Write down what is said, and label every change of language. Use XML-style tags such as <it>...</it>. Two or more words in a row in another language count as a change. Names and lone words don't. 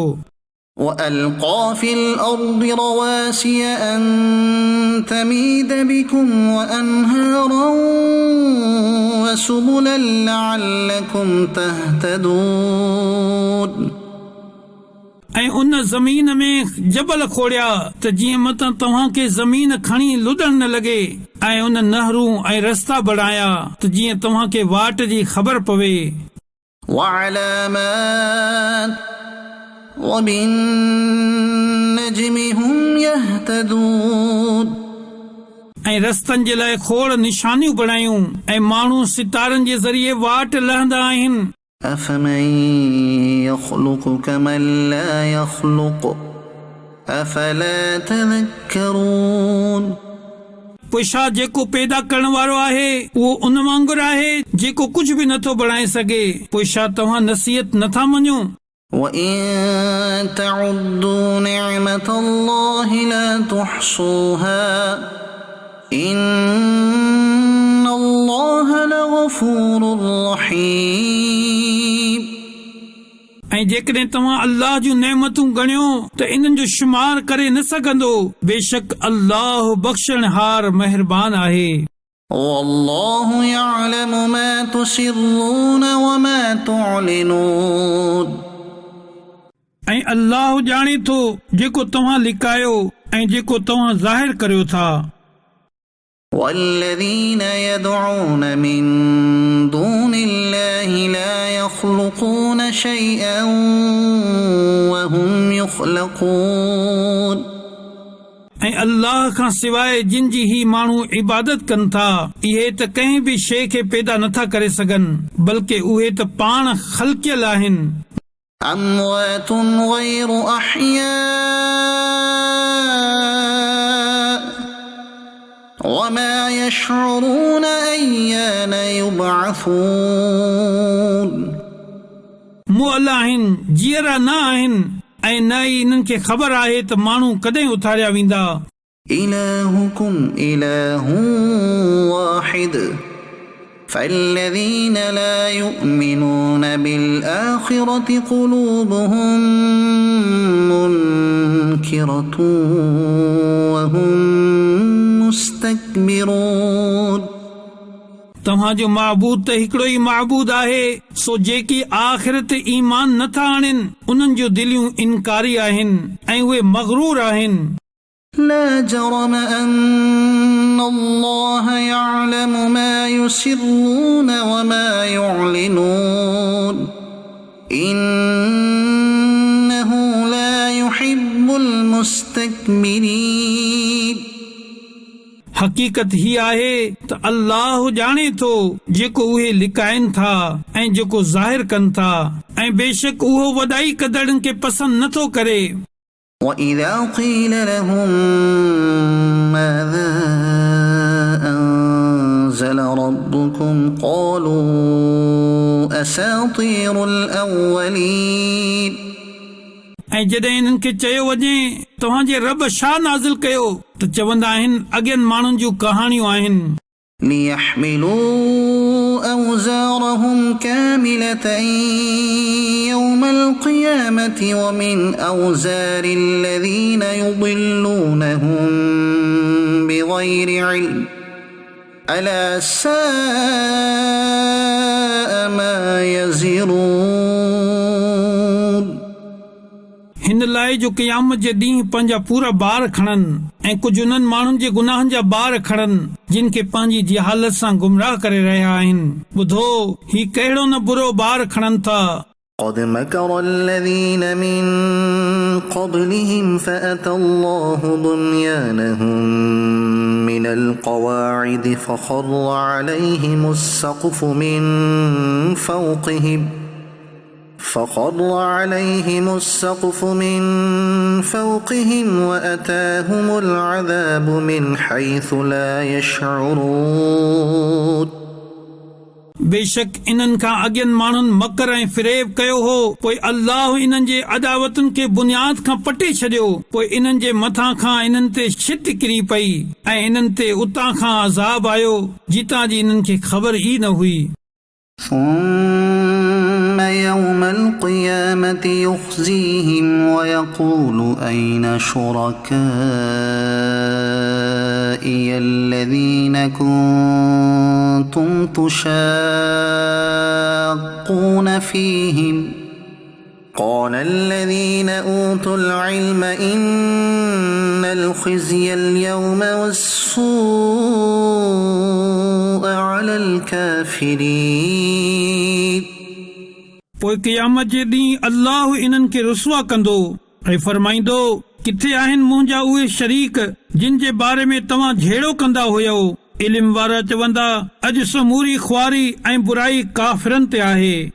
<ar>وألقى في الأرض رواسي أن تميد بكم وأنهارا وسبلا لعلكم تهتدون</ar> <sd>ऐं उन ज़मीन में जबल खोड़िया त जीअं मतां तव्हां खे ज़मीन खणी लुॾण न लॻे ऐं उन नहरूं ऐं रस्ता बणाया त जीअं तव्हां खे वाट जी ख़बर पवे।</sd> <ar>وعلامات وبالنجم هم يهتدون</ar> <sd>ऐं रस्तनि जे लाइ खोड़ निशानियूं बणायूं ऐं माण्हू सितारनि जे ज़रिए वाट लहंदा आहिनि।</sd> <ar>أفمن يخلق كمن لا يخلق أفلا تذكرون</ar> <sd>पोइ छा जेको पैदा करण वारो आहे उहो उन वांगुरु आहे जेको कुझु बि नथो बणाए सघे। पोइ छा तव्हां नसीहत नथा मञो।</sd> <ar>وإن تعدوا نعمة الله لا تحصوها إن الله لغفور رحيم</ar> <sd>ऐं जेकॾहिं तव्हां अल्लाह जूं नेमतूं ॻणियो त इन्हनि जो शुमार करे न सघंदो। बेशक अल्लाह बख़्शणहार महिरबान आहे।</sd> <ar>والله يعلم ما تسرون وما تعلنون</ar> <sd>ऐं अल्लाह ॼाणे थो जेको तव्हां लिकायो ऐं जेको तव्हां ज़ाहिर करियो था।</sd> <ar>والذين يدعون من دون الله لا يخلقون شيئا وهم يخلقون</ar> <sd>ऐं अल्लाह खां सवाइ जिन जी ही माण्हू इबादत कनि था इहे त कंहिं बि शइ खे पैदा नथा करे सघनि बल्कि उहे त पाण ख़ल्क़ियल आहिनि।</sd> <ar>أموات غير أحياء وما يشعرون أيان يبعثون</ar> <sd>मुअल आहिनि जीअरा न आहिनि ऐं न ई इन्हनि खे ख़बर आहे त माण्हू कॾहिं उथारिया वेंदा।</sd> <ar>إلهكم إله واحد فالذين لا يؤمنون بالآخرة قلوبهم منكرة وهم مستكبرون</ar> <sd>तव्हांजो महबूद त हिकिड़ो ई महबूद आहे सो जेकी आख़िरत ईमान नथा आणनि उन्हनि जूं दिलियूं इनकारी आहिनि ऐं उहे मग़रूर आहिनि।</sd> <ar>لا جرم أن الله يعلم ما يسرون وما يعلنون إنه لا يحب المستكبرين.</ar> <sd>हक़ीक़त ही आहे त अल्लाह ॼाणे थो जेको उहे लिकाइनि था ऐं जेको ज़ाहिर कनि था ऐं बेशक उहो वॾाई कंदड़नि खे पसंदि नथो करे.</sd> <ar>وإذا قيل لهم ماذا أنزل ربكم قالوا أساطير الأولين.</ar> <sd>ऐं जॾहिं इन्हनि खे चयो वञे तव्हांजे रब छा नाज़िल कयो त चवंदा आहिनि अॻियनि माण्हुनि जूं कहाणियूं आहिनि.</sd> <ar>ليحملوا أوزارهم كاملة يوم القيامة ومن أوزار الذين يضلونهم بغير علم ألا ساء ما يزرون.</ar> <sd>हिन लाइ जो क़यामत जे ॾींहुं पंहिंजा पूरा ॿार खणनि ऐं कुझु उन्हनि माण्हुनि जे गुनाहनि जा ॿार खणनि जिन खे पंहिंजी जहालत सां गुमराह करे रहिया आहिनि. ॿुधो ही कहिड़ो न बुरो ॿार खणनि था.</sd> <ar>قد مكر الذين من قبلهم فأتى الله بنيانهم من القواعد فخر عليهم السقف من فوقهم وأتاهم العذاب من حيث لا يشعرون.</ar> <sd>बेशक इन्हनि खां अॻियनि माण्हुनि मकर ऐं फिरेब कयो हो, पोइ अल्लाह इन्हनि जे अदावतुनि खे बुनियाद खां पटे छॾियो. पोइ इन्हनि जे मथां खां इन्हनि ते छित किरी पई ऐं इन्हनि ते उतां खां अज़ाब आयो जितां जी इन्हनि खे ख़बर ई न हुई.</sd> <ar>ثم يوم القيامة يخزيهم ويقول أين شركائي الذين كنتم تشاقون فيهم قال الذين أوتوا العلم إن الخزي اليوم والسوء على الكافرين.</ar> <sd>पोइ क़यामत जे ॾींहुं अल्लाह इन्हनि खे रुसवा कंदो ऐं फरमाईंदो किथे आहिनि मुंहिंजा उहे शरीक जिन जे बारे में तव्हां झेड़ो कंदा हुयो. इल्म वारा चवंदा अॼु समूरी ख्वारी ऐं बुराई काफ़िरनि ते आहे.</sd>